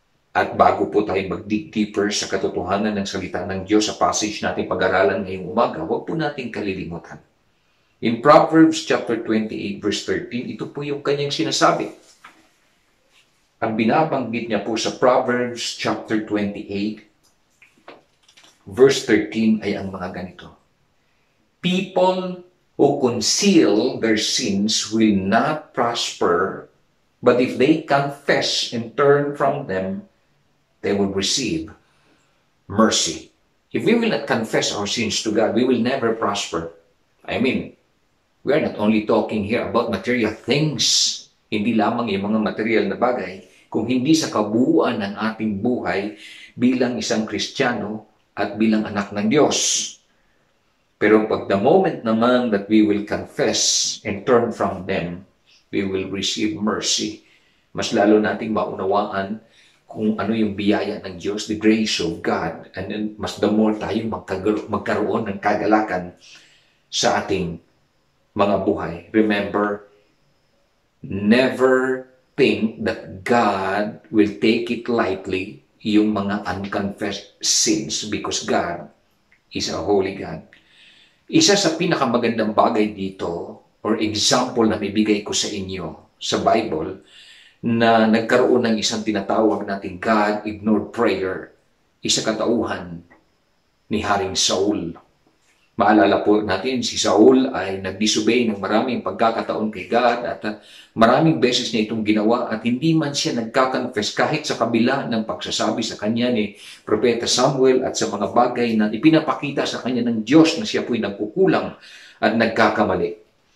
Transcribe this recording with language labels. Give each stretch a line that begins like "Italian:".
Filipino: At bago po tayo mag-dig deeper sa katotohanan ng salita ng Diyos sa passage natin pag-aralan ngayong umaga, huwag po natin kalilimutan. In Proverbs chapter 28 verse 13, ito po yung kanyang sinasabi. Ang binabanggit niya po sa Proverbs chapter 28 verse 13 ay ang mga ganito.
English: People who conceal their sins will not prosper, but if they confess and turn from them, they will receive mercy. If we will not confess our sins to God, we will never prosper. I mean, we are not only talking here about material things,
Filipino: hindi lamang yung mga material na bagay, kung hindi sa kabuuan ng ating buhay bilang isang Kristiyano at bilang anak ng Diyos.
English: Pero pag the moment naman that we will confess and turn from them, we will receive mercy.
Filipino: Mas lalo nating maunawaan kung ano yung biyaya ng Diyos,
English: the grace of God,
Filipino: and then mas the more tayong magkaroon ng kagalakan sa ating mga buhay.
English: Remember, never think that God will take it lightly,
Filipino: yung mga
English: unconfessed sins, because God is a holy God.
Filipino: Isa sa pinakamagandang bagay dito, or example na bibigay ko sa inyo sa Bible, na nagkaroon ng isang tinatawag nating God ignored prayer, isa katauhan ni Haring Saul. Maalala po natin, si Saul ay nag-disobey ng maraming pagkakataon kay God at maraming beses niya itong ginawa at hindi man siya nagka-confess kahit sa kabila ng pagsasabi sa kanya ni Propeta Samuel at sa mga bagay na ipinapakita sa kanya ng Diyos na siya po'y nagkukulang at nagkakamali.